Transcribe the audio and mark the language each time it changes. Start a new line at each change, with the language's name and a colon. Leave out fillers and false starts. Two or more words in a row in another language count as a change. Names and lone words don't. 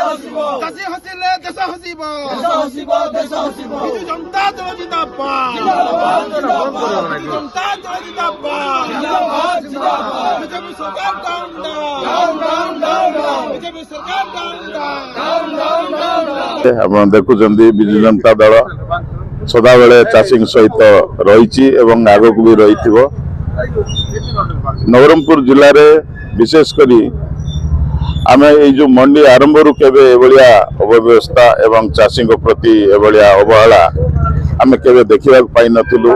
Odia: ଚାଷୀ ହସିଲେ ଦେଶ ହସିବ ବିଜୁ ଜନତା ଦଳ ଜିନ୍ଦାବାଦ ଜନତା ଦଳ ଜିନ୍ଦାବାଦ ବିଜେପି ସରକାର ବିଜେପି ସରକାର ଆପଣ ଦେଖୁଛନ୍ତି ବିଜୁ ଜନତା ଦଳ ସଦାବେଳେ ଚାଷୀଙ୍କ ସହିତ ରହିଛି ଏବଂ ଆଗକୁ ବି ରହିଥିବ। ନବରଙ୍ଗପୁର ଜିଲ୍ଲାରେ ବିଶେଷ କରି ଆମେ ଏଇ ଯୋଉ ମଣ୍ଡି ଆରମ୍ଭରୁ କେବେ ଏଭଳିଆ ଅବ୍ୟବସ୍ଥା ଏବଂ ଚାଷୀଙ୍କ ପ୍ରତି ଏଭଳିଆ ଅବହେଳା ଆମେ କେବେ ଦେଖିବାକୁ ପାଇନଥିଲୁ।